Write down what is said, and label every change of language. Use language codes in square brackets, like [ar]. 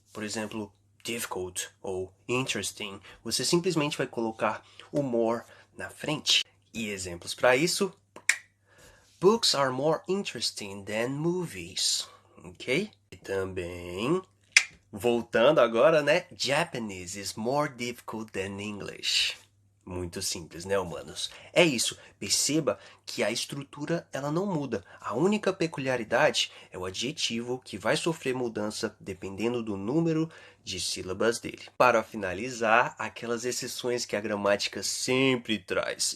[pt] Por exemplo, difficult ou interesting. Você simplesmente vai colocar o more na frente. E exemplos para isso: [en] Books are more interesting than movies. Ok? [pt] E também, voltando agora, né? [en] Japanese is more difficult than English. [pt] Muito simples, né, humanos? É isso. Perceba que a estrutura ela não muda. A única peculiaridade é o adjetivo que vai sofrer mudança dependendo do número de sílabas dele. Para finalizar, aquelas exceções que a gramática sempre traz.